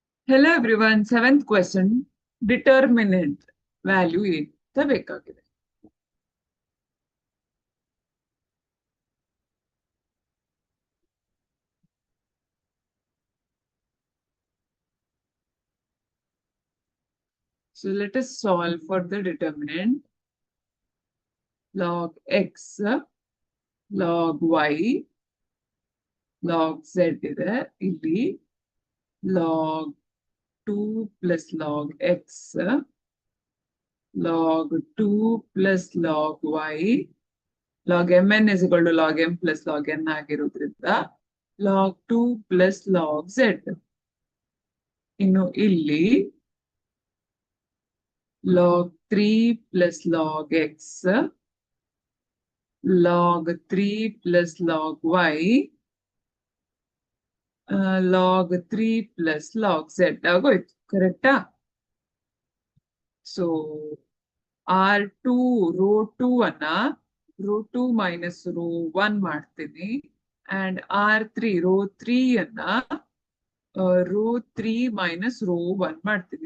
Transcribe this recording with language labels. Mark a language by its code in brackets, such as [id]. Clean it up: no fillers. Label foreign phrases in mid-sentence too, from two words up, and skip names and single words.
[en] Hello everyone, seventh question. Determinant value [kn] ಅಂತ ಬೇಕಾಗಿದೆ. [en] So let us solve for the determinant. Log x, log y, log z [kn] ಇದೆ ಇಲ್ಲಿ [en] log 2 plus log x, log 2 plus log y, log mn is equal to log m plus log n ಆಗಿರೋದ್ರಿಂದ log 2 plus log z. [kn] ಇನ್ನು ಇಲ್ಲಿ [en] log 3 plus log x, log 3 plus log y, log 3 plus log z [kn] ಆಗೋಯ್ತು ಕರೆಕ್ಟಾ? [en] so R2 row 2 ಅನ್ನ row 2 minus row 1 ಮಾಡ್ತೀನಿ and R3 row 3 ಅನ್ನ row 3 minus row 1 ಮಾಡ್ತೀನಿ.